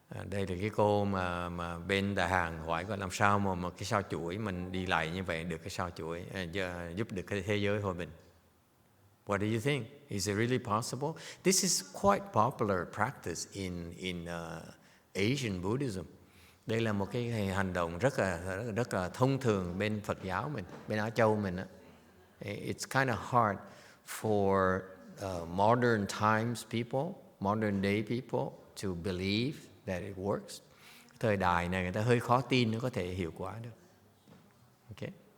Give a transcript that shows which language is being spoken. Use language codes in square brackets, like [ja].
[vi] Đây là cái cô mà bên Đà Hàn hỏi coi làm sao mà cái sao chuỗi mình đi lại như vậy được cái sao chuỗi giúp được cái thế giới hòa bình. [en] What do you think? Is it really possible? This is quite popular practice in Asian Buddhism. [vi] Đây là một cái hành động rất là thông thường bên Phật giáo mình, bên Á Châu mình. [en] It's kind of hard for modern times people, modern day people to believe that it works. [vi] Thời đại này người ta hơi khó tin nó có thể hiệu quả được. Okay.